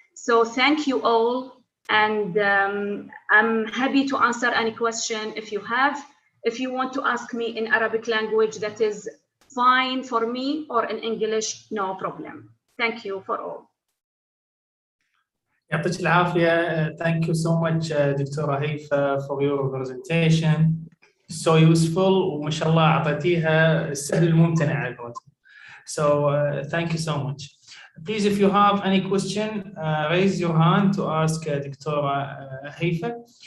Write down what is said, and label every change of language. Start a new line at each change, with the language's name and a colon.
English: So thank you all, and I'm happy to answer any question if you have. If you want to ask me in Arabic language, that is fine for me, or in English, no problem. Thank you for all.
Arabic: يعطيك العافية.
English: Thank you so much, دكتورة هيفا, for your presentation. So useful,
Arabic: وما شاء الله أعطيتيها السهل الممتنع على قولتهم.
English: So thank you so much. Please, if you have any question, raise your hand to ask دكتورة هيفا.